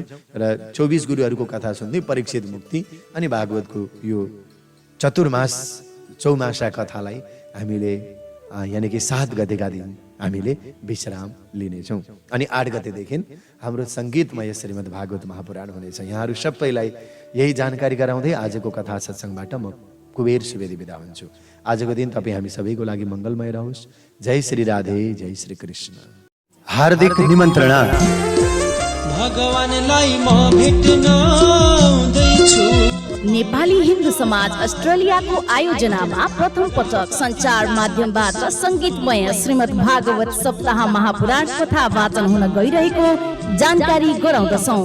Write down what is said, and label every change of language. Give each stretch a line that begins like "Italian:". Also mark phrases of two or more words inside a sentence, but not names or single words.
Nepali: र 24 गुरुहरूको कथा सुन्दै परीक्षित मुक्ति अनि भागवतको यो चतुर्मास चौमासा कथालाई हामीले यानि कि 7 गतेका दिन हामीले विश्राम लिनेछौँ। अनि 8 गतेदेखि हाम्रो सङ्गीतमय श्रीमद् भागवत महापुराण हुनेछ। यहाँहरू सबैलाई यही जानकारी गराउँदै आजको कथा सत्सङ्गबाट म कुबेर सुवेदी बिदा हुन्छु। आजको दिन तपाईँ हामी सबैको लागि मङ्गलमय रहोस्। जय श्री राधे, जय श्री कृष्ण। हार्दिक निमन्त्रणा। भगवानलाई म भेट्न आउँदैछु। नेपाली हिन्दू समाज अस्ट्रेलियाको आयोजनामा प्रथम पटक सञ्चार माध्यमबाट सङ्गीतमय श्रीमद् भागवत सप्ताह महापुराण कथा वाचन हुन गइरहेको जानकारी गराउँदछौँ।